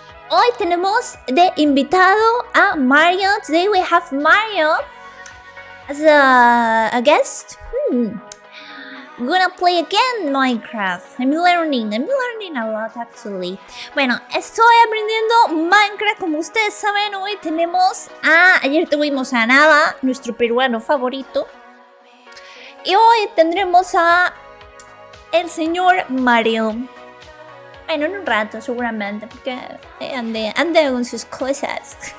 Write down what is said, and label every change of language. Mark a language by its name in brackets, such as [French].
[Spanish] Hoy tenemos de invitado a Mario. [English] Today we have Mario as a guest. I'm gonna play again Minecraft. I'm learning a lot actually. [Spanish] Bueno, estoy aprendiendo Minecraft. Como ustedes saben, hoy tenemos ayer tuvimos a Nava, nuestro peruano favorito. Y hoy tendremos a el señor Mario. Bueno, en un rato seguramente, porque ande con sus cosas.